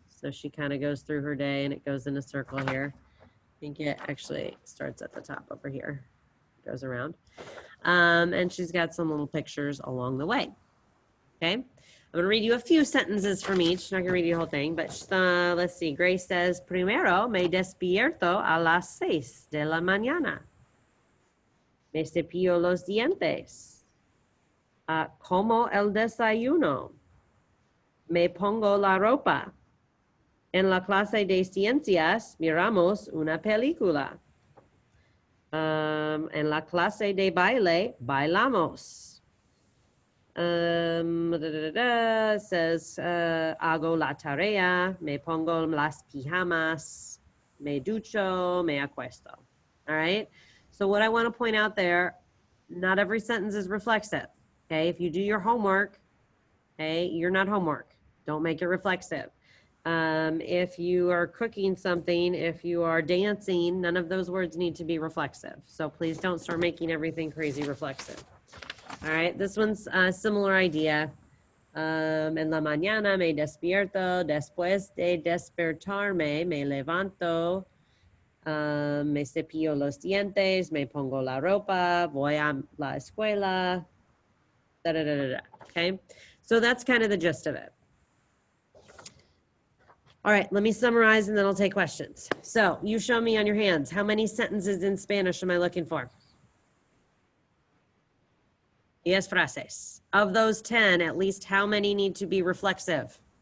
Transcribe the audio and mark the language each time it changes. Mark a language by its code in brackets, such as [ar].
[en] So she kind of goes through her day and it goes in a circle here. I think it actually starts at the top over here, goes around. And she's got some little pictures along the way. Okay. I'm going to read you a few sentences from each. I'm not going to read you the whole thing, but let's see. Grace says, [es] primero me despierto a las 6 de la mañana. Me cepillo los dientes. Como el desayuno. Me pongo la ropa. En la clase de ciencias miramos una película. En la clase de baile bailamos. [en] Says [es] hago la tarea, me pongo las pijamas, me ducho, me acuesto. [en] All right. So what I want to point out there, not every sentence is reflexive. Okay. If you do your homework, okay, you're not homework. Don't make it reflexive. If you are cooking something, if you are dancing, none of those words need to be reflexive. So please don't start making everything crazy reflexive. All right, this one's a similar idea. [es] En la mañana me despierto, después de despertarme me levanto, me cepillo los dientes, me pongo la ropa, voy a la escuela, da, da, da, da, da. [en] Okay, so that's kind of the gist of it. All right, let me summarize and then I'll take questions. So you show me on your hands, how many sentences in Spanish am I looking for? [es] 10 frases. [en] Of those 10, at least how many need to be reflexive?